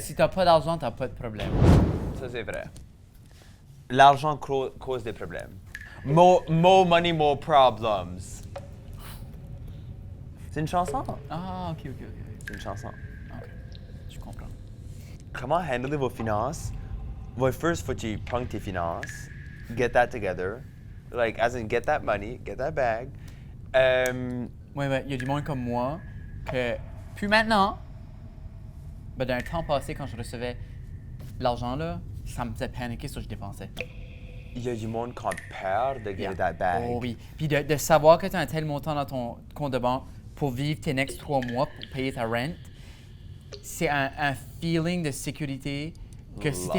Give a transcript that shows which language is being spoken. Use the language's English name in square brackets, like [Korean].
[French] Si t'as pas d'argent, t'as pas de problème. Ça, c'est vrai. L'argent cause des problèmes. [English] More money, more problems. [French] C'est une chanson? Ah, ok. C'est une chanson. Ok, je comprends. Comment handler vos finances? [English] Well, first, [French] faut que tu prennes tes finances, [English] get that together. Like, as in, get that money, get that bag. [French] Ouais, il y a du monde comme moi que, puis maintenant, ben, d'un temps passé, quand je recevais l'argent, là, ça me faisait paniquer sur ce que je dépensais. Il y a du monde qui a peur de get [English] Yeah. that bag. [French] Oh oui. Puis de savoir que tu as un tel montant dans ton compte de banque pour vivre tes next 3 mois, pour payer ta rent, c'est un feeling de sécurité que si t'es